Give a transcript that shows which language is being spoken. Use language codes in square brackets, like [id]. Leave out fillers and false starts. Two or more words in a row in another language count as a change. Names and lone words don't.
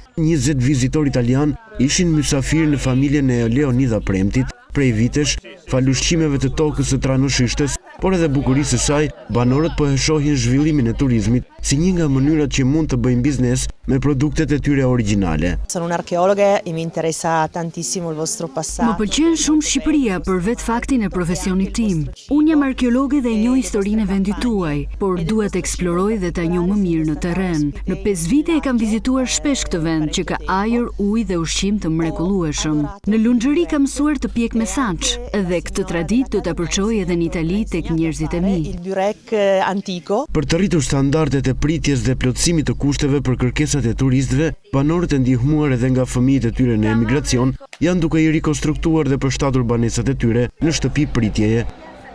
[sq] 20 vizitor italian ishin mysafir në familjen e Leonida Premtit. Prej vitesh, fal ushqimeve të tokës së Tranoshishtës, por edhe bukurisë së saj, banorët po e shohin zhvillimin e turizmit si një nga mënyrat që mund të bëjnë biznes me produktet e tyre origjinale. [it] Sono un'archeologa e mi interessa tantissimo il vostro passato. [sq] Më pëlqen shumë Shqipëria për vetë faktin e profesionit tim. Unë jam arkeologe dhe njoh historinë e vendit tuaj, por dua të eksploroj dhe ta njoh më mirë në terren. Në 5 vite e kam vizituar shpesh këtë vend që ka ajër, ujë dhe ushqim të mrekullueshëm. Në Lunxhëri kam mësuar të pjek me saç dhe këtë traditë do ta përçoj edhe në Itali tek njerëzit e mi. [it] Il burek antico. [sq] Për të rritur standardet e pritjes dhe plotësimit të kushteve për kërkesat e turistëve, banorët e ndihmuar edhe nga fëmijët e tyre në emigracion janë duke i rikonstruktuar dhe përshtatur banesat e tyre në shtëpi pritjeje.